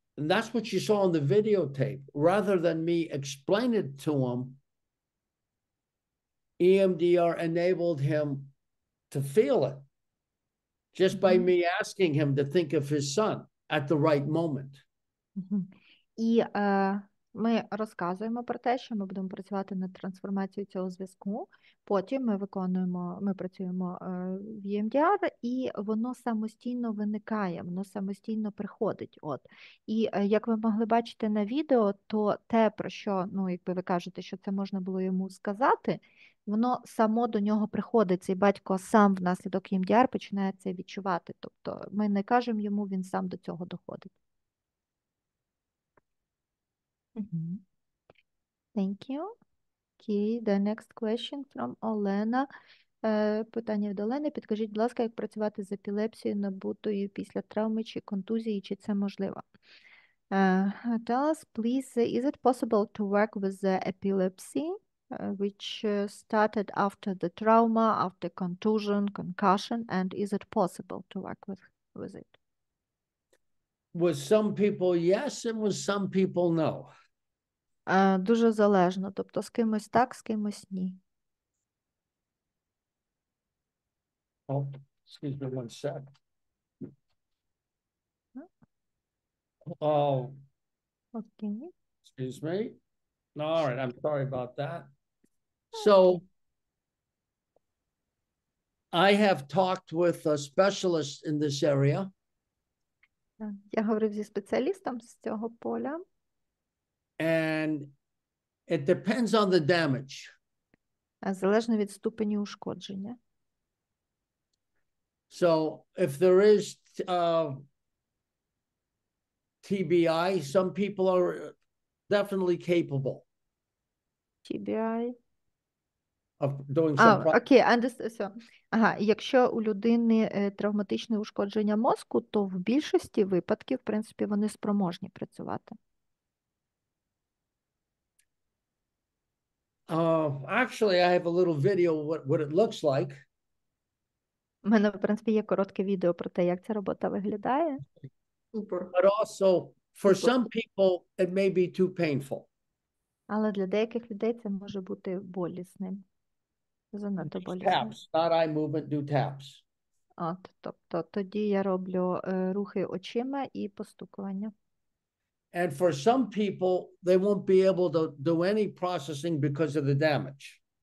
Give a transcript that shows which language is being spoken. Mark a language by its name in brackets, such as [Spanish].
[English] And that's what you saw on the videotape. Rather than me explain it to him, EMDR enabled him to feel it just by me asking him to think of his son at the right moment. [Ukrainian] І ми розказуємо про те, що ми будемо працювати над трансформацією цього зв'язку. Потім ми працюємо в EMDR, і воно самостійно виникає, воно самостійно приходить. От. І як ви могли бачити на відео, то те, про що, якби ви кажете, що це можна було йому сказати, воно само до нього приходить. Цей батько сам внаслідок EMDR починає це відчувати. Тобто ми не кажемо йому, він сам до цього доходить. [English] Thank you. Okay, the next question from Олена. [Ukrainian] Питання від Олени. Підкажіть, будь ласка, як працювати з епілепсією, набутою після травми чи контузії, чи це можливо? [English] Tell us, please, is it possible to work with the epilepsy, which started after the trauma, after contusion, concussion, and is it possible to work with it? With some people, yes, and with some people, no. [Ukrainian] Дуже залежно, тобто з кимось так, з кимось ні. [English] Oh, excuse me one sec. Oh, [Ukrainian] Окей. [English] excuse me. All right, I'm sorry about that. So I have talked with a specialist in this area. [Ukrainian] Я говорив зі спеціалістом з цього поля. [English] And it depends on the damage. [Ukrainian] Залежно від ступені ушкодження. [English] So if there is TBI, some people are definitely capable TBI. of doing some. [Ukrainian] Окей, все. Ага, якщо у людини травматичне ушкодження мозку, то в більшості випадків, в принципі, вони спроможні працювати. [English] Actually, I have a little video what it looks like. [Ukrainian] У мене, в принципі, є коротке відео про те, як ця робота виглядає. [English] But also, for some people, it may be too painful. [Ukrainian] Але для деяких людей це може бути болісним. Занадто болісним. [English] Taps, not eye movement, do taps. [Ukrainian] Тобто тоді я роблю рухи очима і постукування. [English] And for some people, they won't be able to do any processing because of the damage.